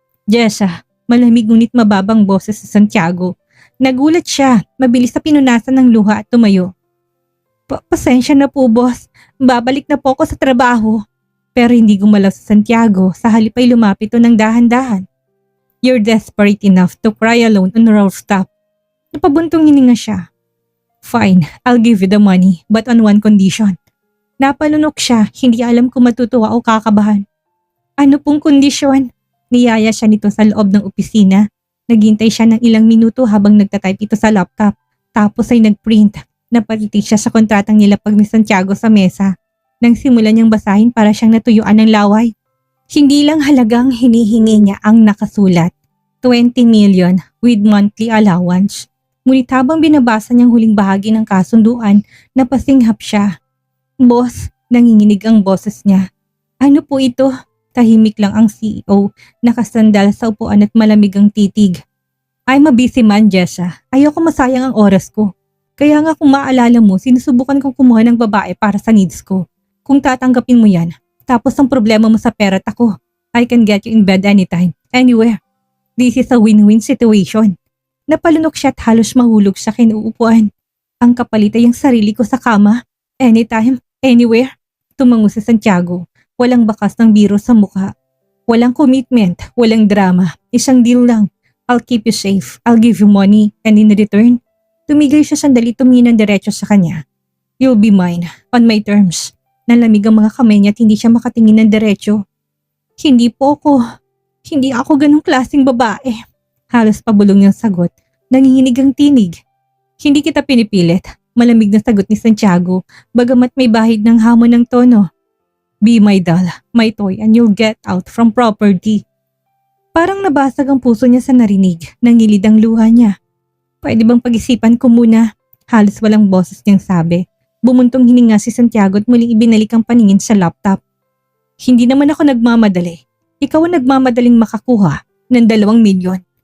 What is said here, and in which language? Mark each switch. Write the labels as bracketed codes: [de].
[tl] Jessa, malamig ngunit mababang boses sa Santiago. Nagulat siya, mabilis na pinunasan ng luha at tumayo. Pasensya na po boss, babalik na po ako sa trabaho. Pero hindi gumalaw sa Santiago, sa halip ay lumapit ito ng dahan-dahan. [en] You're desperate enough to cry alone on the rooftop. [tl] Napabuntong hininga siya. [en] Fine, I'll give you the money, but on one condition. [tl] Napalunok siya, hindi alam kung matutuwa o kakabahan. Ano pong kondisyon? Niyaya siya nito sa loob ng opisina. Naghintay siya ng ilang minuto habang nagtatype ito sa laptop. Tapos ay nagprint. Napatitig siya sa kontratang nilapag ni Santiago sa mesa. Nang simulan niyang basahin para siyang natuyuan ng laway. Hindi lang halagang hinihingi niya ang nakasulat. [en] 20 million with monthly allowance. [tl] Ngunit habang binabasa niyang huling bahagi ng kasunduan, napasinghap siya. Boss, nanginginig ang boses niya. Ano po ito? Tahimik lang ang CEO, nakasandal sa upuan at malamig ang titig. [en] I'm a busy man, Jessa. [tl] Ayoko masayang ang oras ko. Kaya nga kung maalala mo, sinusubukan kong kumuha ng babae para sa needs ko. Kung tatanggapin mo yan, tapos ang problema mo sa pera at ako, [en] I can get you in bed anytime, anywhere. This is a win-win situation. [tl] Napalunok siya at halos mahulog sa kinuupuan. Ang kapalit ay ang sarili ko sa kama, [en] anytime, anywhere. [tl] Tumango si Santiago. Walang bakas ng biro sa mukha. Walang commitment, walang drama. Isang deal lang. [en] I'll keep you safe. I'll give you money and in return, [tl] tumigay siya sandali tumingin ng diretso sa kanya. [en] You'll be mine, on my terms. [tl] Nalamig ang mga kamay niya at hindi siya makatingin ng diretso. Hindi po ako. Hindi ako ganong klaseng babae. Halos pabulong niyang sagot. Nanginginig ang tinig. Hindi kita pinipilit. Malamig na sagot ni Santiago, bagamat may bahid ng hamon ng tono. [en] Be my doll, my toy, and you'll get out from property. [tl] Parang nabasag ang puso niya sa narinig, nangilid ang luha niya. Pwede bang pag-isipan ko muna? Halos walang boses niyang sabi. Bumuntong hininga si Santiago at muling ibinalik ang paningin sa laptop. Hindi naman ako nagmamadali. Ikaw ang nagmamadaling makakuha ng 2 milyon.